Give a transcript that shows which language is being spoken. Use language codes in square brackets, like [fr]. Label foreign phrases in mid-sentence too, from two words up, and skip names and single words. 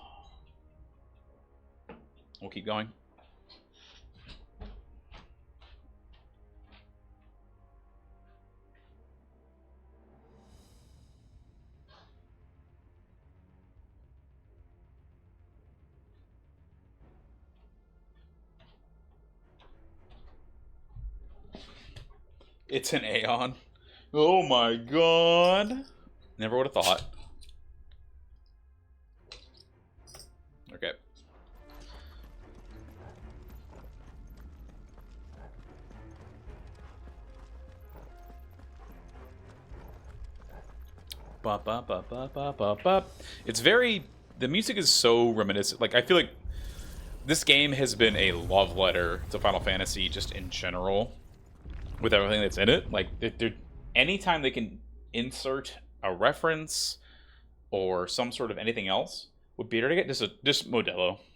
[en] We'll keep going. It's an Aeon. Oh my god. Never would have thought. Okay. Ba, ba, ba, ba, ba, ba, ba. It's very... The music is so reminiscent. Like, I feel like this game has been a love letter to Final Fantasy just in general. With everything that's in it. Like, anytime they can insert a reference or some sort of anything else would be better to get just Modelo.